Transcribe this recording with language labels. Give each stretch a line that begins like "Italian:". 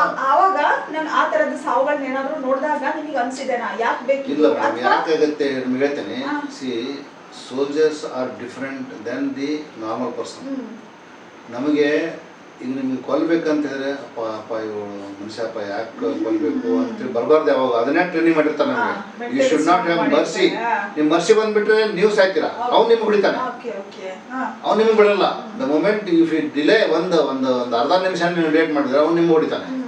Kannada: ಆವಾಗ ನಾನು ಆ ತರದ ಸಾವುಗಳನ್ನ ಏನಾದ್ರು ನೋಡಿದಾಗ ನಿಮಗೆ ಅನ್ಸಿದೆನಾ ಯಾಕೆ ಬೇಕಿಲ್ಲ? ಯಾಕಾಗತ್ತೆ ಹೇಳ್ತೇನೆ.
English: See, soldiers are different than the normal person.
Kannada: ನಮಗೆ ಈಗ ನಿಮಗೆ ಕೊಲ್ಬೇಕಂತ ಹೇಳಿದ್ರೆ ಅಪ್ಪ ಇವಳು ಮನುಷ್ಯಪ್ಪ ಯಾಕೆ ಕೊಲ್ಬೇಕು ಅಂತೇಳಿ ಬರಬಾರ್ದು. ಯಾವಾಗ ಅದನ್ನೇ ಟ್ರೈನಿಂಗ್ ಮಾಡಿರ್ತಾನೆ ನಮಗೆ.
English: You should not have mercy.
Kannada: ನೀವು ಮರ್ಸಿ ಬಂದ್ಬಿಟ್ರೆ ನೀವು ಸಾಯ್ತೀರಾ, ಅವ್ನು ನಿಮ್ಗೆ ಹೊಡಿತಾನೆ, ಅವ್ನು ನಿಮ್ಗೆ ಬಿಡಲ್ಲ.
English: the moment if you delay
Kannada: ಒಂದು ಅರ್ಧ ನಿಮಿಷ ನೀವು ಲೇಟ್ ಮಾಡಿದ್ರೆ ಅವ್ನು ನಿಮ್ಗೆ ಹೊಡಿತಾನೆ.